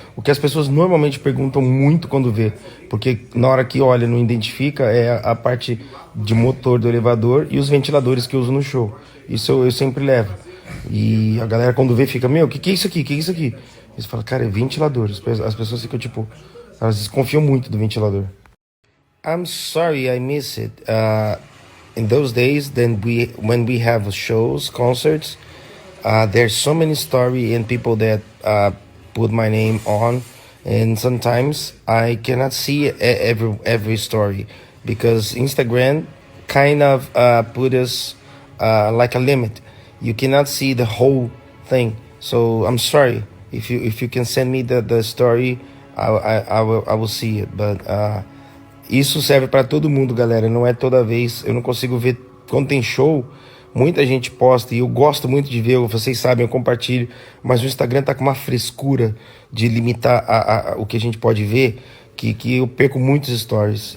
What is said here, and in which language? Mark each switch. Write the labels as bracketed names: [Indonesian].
[Portuguese] O que as pessoas normalmente perguntam muito quando vê, porque na hora que olha não identifica, é a parte de motor do elevador e os ventiladores que eu uso no show. Isso eu sempre levo. E a galera quando vê fica, meu, o que é isso aqui? O que é isso aqui? Eles falam, cara, é ventilador. As pessoas ficam tipo, elas desconfiam muito do ventilador. [English] I'm sorry I miss it. In those days, when we have shows, concerts, there's so many story and people that put my name on, and sometimes I cannot see every story because Instagram kind of put us like a limit. You cannot see the whole thing. So I'm sorry if you can send me the story, I will see it. [Portuguese] But isso serve para todo mundo, galera. Não é toda vez. Eu não consigo ver quando tem show. Muita gente posta e eu gosto muito de ver. Vocês sabem, eu compartilho. Mas o Instagram tá com uma frescura de limitar o que a gente pode ver, que eu perco muitos stories.